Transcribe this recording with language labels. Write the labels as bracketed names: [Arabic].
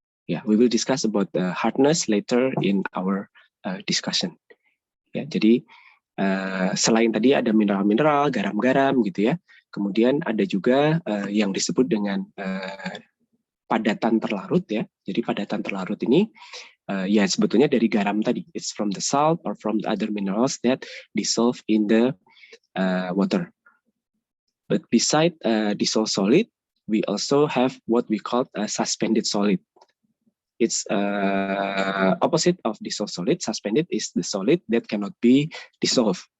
[English] Yeah, we will discuss about the hardness later in our discussion. [Indonesian] Ya, jadi selain tadi ada mineral-mineral, garam-garam gitu ya, kemudian ada juga yang disebut dengan padatan terlarut ya. Jadi padatan terlarut ini ya sebetulnya dari garam tadi. [English] It's from the salt or from the other minerals that dissolve in the water. But beside dissolved solid, we also have what we call a suspended solid. It's opposite of dissolved solid. Suspended is the solid that cannot be dissolved.